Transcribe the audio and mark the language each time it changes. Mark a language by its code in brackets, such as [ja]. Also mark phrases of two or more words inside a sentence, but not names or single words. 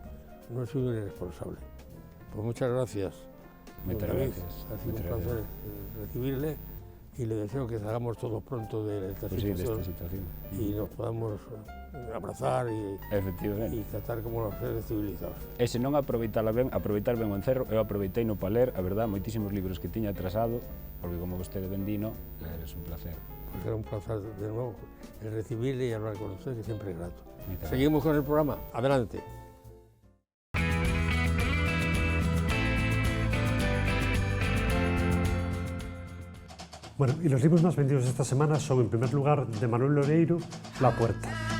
[es] No es un irresponsable. Pues muchas gracias. Muchas gracias. Ha sido un placer recibirle y le deseo que salgamos todos pronto de esta situación y nos podamos abrazar y tratar como los seres civilizados. [gl] E se non aproveitar ben o encerro, eu aproveitei no para ler, a verdad, moitísimos libros que tiña atrasado, porque como vostede ben dino, é un placer. [es] Pues era un placer de nuevo el recibirle y hablar con usted, que siempre es grato. Seguimos con el programa. Adelante. Bueno, y los libros más vendidos esta semana son, en primer lugar, de Manuel Loreiro, La Puerta.